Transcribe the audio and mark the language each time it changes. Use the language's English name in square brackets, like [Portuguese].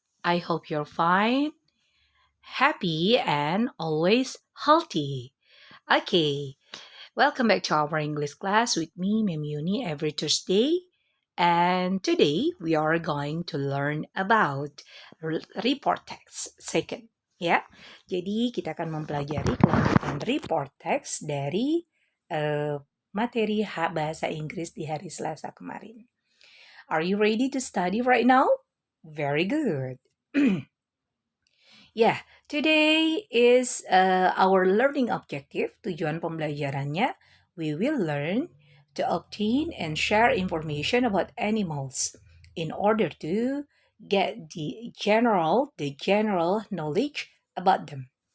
[English] I hope you're fine, happy, and always healthy. Okay, welcome back to our English class with me, Memuni, every Thursday. And today we are going to learn about report text second. [Indonesian] Ya, jadi kita akan mempelajari kelanjutan report text dari materi bahasa Inggris di hari Selasa kemarin. [English] Are you ready to study right now? Very good. Yeah, today is our learning objective. [Indonesian] Tujuan pembelajarannya, [English] we will learn to obtain and share information about animals in order to get the general knowledge about them.